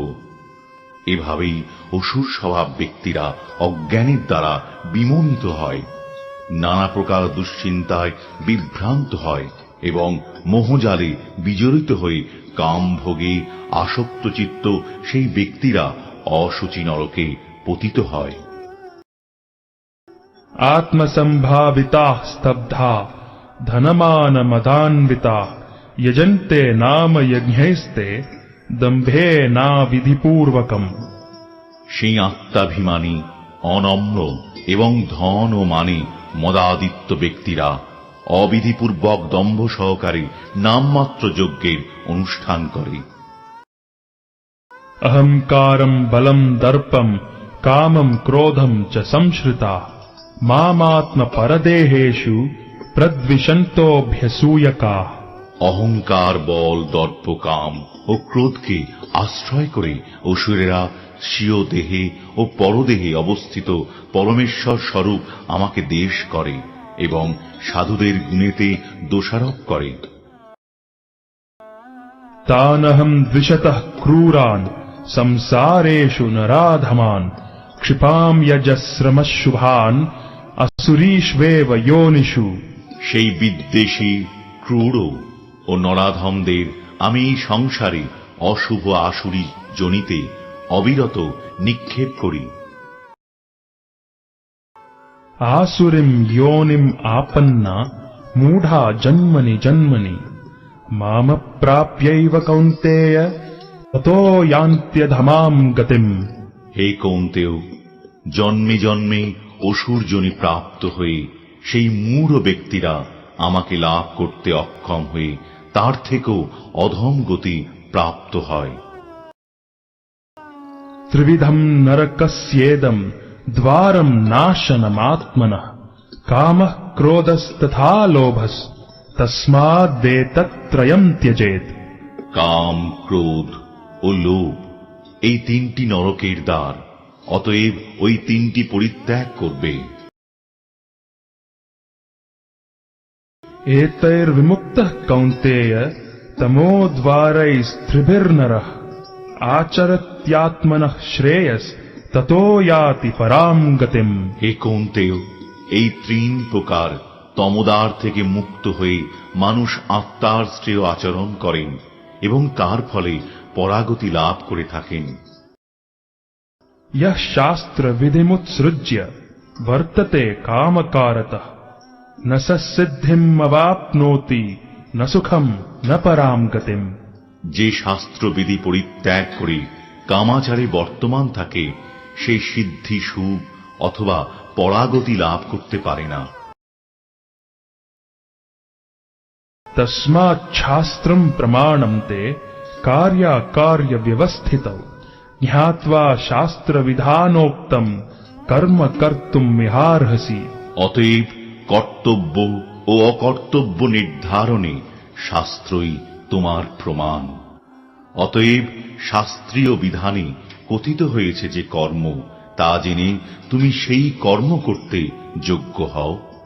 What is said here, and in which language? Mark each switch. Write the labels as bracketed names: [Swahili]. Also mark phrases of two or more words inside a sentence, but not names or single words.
[Bangla] এভাবেই অসুর স্বভাব ব্যক্তিরা অজ্ঞানের দ্বারা বিমোহিত হয়, নানা প্রকার দুশ্চিন্তায় বিভ্রান্ত হয় এবং মোহজালে বিজড়িত হয়ে কাম ভোগে আসক্ত চিত্ত সেই ব্যক্তিরা অশুচি নরকে পতিত হয়। [Sanskrit] आत्मसम्भाविताः स्तब्धा धनमानमदान्विताः यजन्ते नाम यज्ञैस्ते दम्भेनाविधिपूर्वकम्। [Bangla] সেই আত্মাভিমানী, অনম্র এবং ধন ও মানে মদাদিত্য ব্যক্তিরা অবিধিপূর্বক দম্ভ সহকারে নামমাত্র যজ্ঞের অনুষ্ঠান করে। [Sanskrit] अहंकारम् बलम् दर्पम् कामम् क्रोधम् च संश्रिताः मामात्मपरदेहेषु प्रद्विषन्तोऽभ्यसूयकाः। [Bangla] অহংকার, বল, দর্প, কাম ও ক্রোধকে আশ্রয় করে অসুরেরা স্বীয় দেহে ও পরদেহে অবস্থিত পরমেশ্বর স্বরূপ আমাকে দেশ করে এবং সাধুদের গুণেতে দোষারোপ করে। [Sanskrit] तानहम् द्विषतः क्रूरान् संसारेषु नराधमान् क्षिपाम् यजस्रमशुभान् असुरीष्वेव योनिषु। [Bangla] সেই বিদ্বেষী, ক্রূর ও নরাধমদের আমি এই সংসারে অশুভ আসুরী জনিতে অবিরত নিক্ষেপ করি। [Sanskrit] आसुरीम् योनिम् आपन्ना मूढा जन्मनि जन्मनि मामप्राप्यैव कौन्तेय ततो यान्त्यधमाम् गतिम्। [Bangla] হে কৌন্তেয়, জন্মে জন্মে অসুর যোনি প্রাপ্ত হয়ে সেই মূঢ় ব্যক্তিরা আমাকে লাভ করতে অক্ষম হয়ে তার থেকেও অধম গতি প্রাপ্ত হয়। [Sanskrit] त्रिविधम् नरकस्येदम् द्वारम् नाशनमात्मनः कामः क्रोधस्तथा लोभस् तस्मादेतत्त्रयम् त्यजेत्। [Bangla] কাম, ক্রোধ ও লোভ এই তিনটি নরকের দ্বার, অতএব ওই তিনটি পরিত্যাগ করবে। [Sanskrit] एतैर्विमुक्तः कौन्तेय तमोद्वारैस्त्रिभिर्नरः आचरत्यात्मनः श्रेयस् ततो याति पराम् गतिम्। [Bangla] হে কৌন্তেয়, এই তিন প্রকার তমোদ্বার থেকে মুক্ত হয়ে মানুষ আত্মার শ্রেয় আচরণ করেন এবং তার ফলে পরাগতি লাভ করে থাকেন। [Sanskrit] यः शास्त्रविधिमुत्सृज्य वर्तते कामकारतः न स सिद्धिमवाप्नोति न सुखम् न पराम् गतिम्। [Bangla] যে শাস্ত্রবিধি পরিত্যাগ করে কামাচারে বর্তমান থাকে, সে সিদ্ধি, সুখ অথবা পরাগতি লাভ করতে পারে না। [Sanskrit] तस्मात् शास्त्रम् प्रमाणम् ते कार्याकार्य व्यवस्थितौ ज्ञात्वा शास्त्रविधानोक्तम् कर्म कर्तुम् मिहार्हसि। [Bangla] অতএব কর্তব্য ও অকর্তব্য নির্ধারণে শাস্ত্রই তোমার প্রমাণ। অতএব শাস্ত্রীয় বিধানে কথিত হয়েছে যে কর্ম, তা জেনে তুমি সেই কর্ম করতে যোগ্য হও।